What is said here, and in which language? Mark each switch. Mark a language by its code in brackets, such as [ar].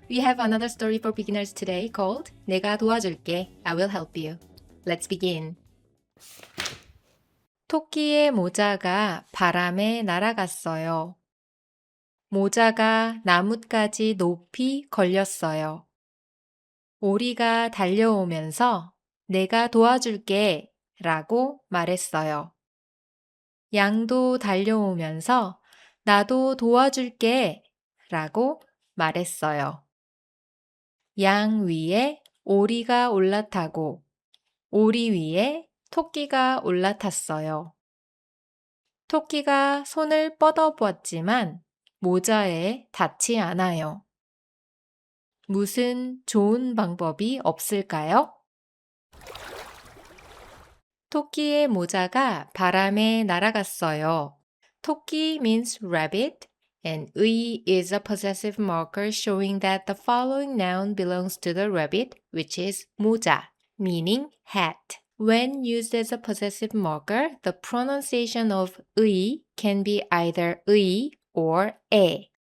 [en] We have another story for beginners today called [ko] 내가 도와줄게. [en] I will help you. Let's begin. [ko] 토끼의 모자가 바람에 날아갔어요. 모자가 나뭇가지 높이 걸렸어요. 오리가 달려오면서 내가 도와줄게 라고 말했어요. 양도 달려오면서 나도 도와줄게 라고 말했어요. 양 위에 오리가 올라타고 오리 위에 토끼가 올라탔어요. 토끼가 손을 뻗어보았지만 모자에 닿지 않아요. 무슨 좋은 방법이 없을까요? 토끼의 모자가 바람에 날아갔어요. [en] 토끼 means rabbit and 의 is a possessive marker showing that the following noun belongs to the rabbit, which is 모자, meaning hat. When used as a possessive marker, the pronunciation of 의 can be either 의 or 에.